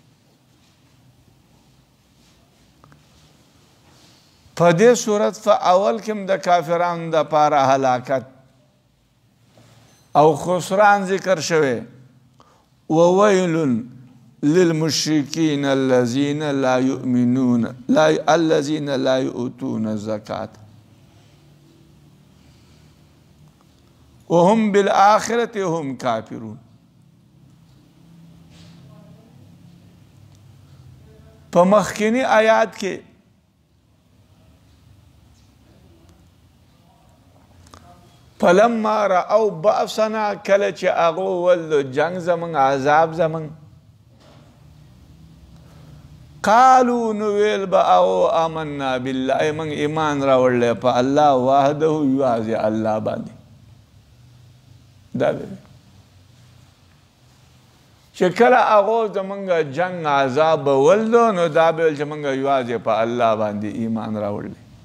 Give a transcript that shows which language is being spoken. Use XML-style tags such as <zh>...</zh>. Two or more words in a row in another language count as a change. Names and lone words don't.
<ps>په دې صورت په اول کې د کافرانو د پاره هلاکت او خسران ذکر شوی.</ps> <ar>وویل للمشرکین الذین لا یؤمنون الذین لا یؤتون الزکاة وهم بالآخرة هم کافرون.</ar> <ps>په مخکینی آیات کې</ps> <ar>فلما رأوا بأسنا</ar> <ps>کله چې هغو ولو جنگ زمون عذاب زمون قالو نو ویل به هغو</ps> <ar>آمنا بالله</ar> <ps>من ایمان راوړلی په الله وحده یوازې الله باندې. دا دی چې کله هغو زمونږ جنگ عذاب به ولدو نو دا به ویل چې مونږ یوازې په الله باندې ایمان راوړلی.</ps>